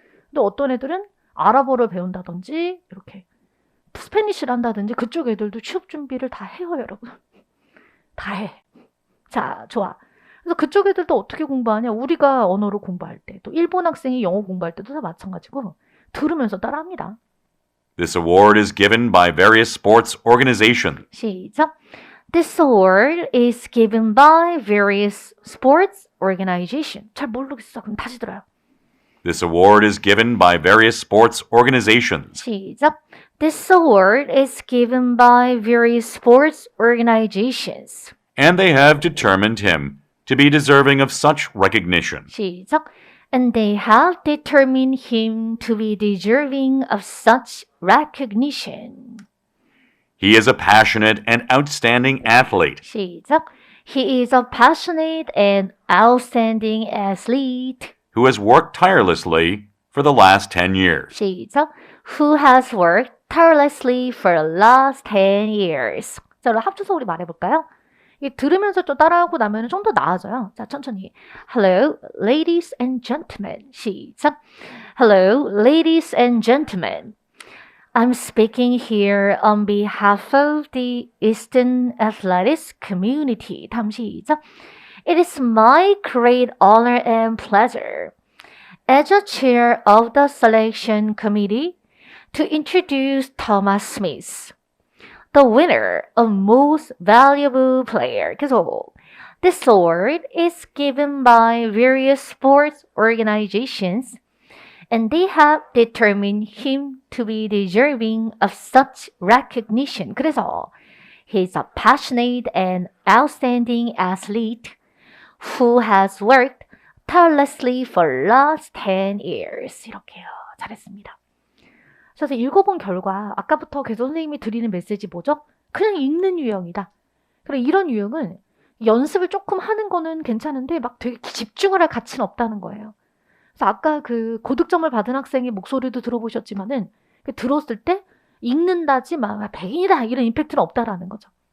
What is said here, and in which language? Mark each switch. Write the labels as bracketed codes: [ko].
[ko] 근데 어떤 애들은 아랍어를 배운다든지 이렇게 스페니쉬를 한다든지 그쪽 애들도 취업 준비를 다 해요, 여러분. 다 해. 자, 좋아. 그래서 그쪽 애들도 어떻게 공부하냐? 우리가 언어로 공부할 때, 또 일본 학생이 영어 공부할 때도 다 마찬가지고 들으면서 따라합니다. [en] This award is given by various sports organizations. [ko] 시작. [en] This award is given by various sports organization. [ko] 잘 모르겠어. 그럼 다시 들어요. [en] This award is given by various sports organizations. [ko] 시작. [en] This award is given by various sports organizations. And they have determined him to be deserving of such recognition. [ko] 시작. [en] And they have determined him to be deserving of such recognition. He is a passionate and outstanding athlete [ko] 시작. [en] He is a passionate and outstanding athlete. who has worked tirelessly for the last 10 years. [ko] 시작. [en] Who has worked tirelessly for the last 10 years. [ko] 자, 그럼 합쳐서 우리 말해볼까요? 이 들으면서 좀 따라하고 나면 좀 더 나아져요. 자, 천천히. [en] Hello, ladies and gentlemen. [ko] 시작. [en] Hello, ladies and gentlemen. I'm speaking here on behalf of the Easton Athletics community. [ko] 다음 시작. [en] It is my great honor and pleasure as a chair of the selection committee to introduce Thomas Smith, the winner of Most Valuable Player. [ko] 계속. [en] This award is given by various sports organizations, And they have determined him to be deserving of such recognition. [ko] 그래서 [en] he's a passionate and outstanding athlete who has worked tirelessly for last 10 years. [ko] 이렇게요. 잘했습니다. 그래서 읽어본 결과 아까부터 계속 선생님이 드리는 메시지 뭐죠? 그냥 읽는 유형이다. 그리고 이런 유형은 연습을 조금 하는 거는 괜찮은데 막 되게 집중을 할 가치는 없다는 거예요. 그래서 아까 그 고득점을 받은 학생의 목소리도 들어보셨지만은 들었을 때 읽는다지 막 백인이다 이런 임팩트는 없다라는 거죠.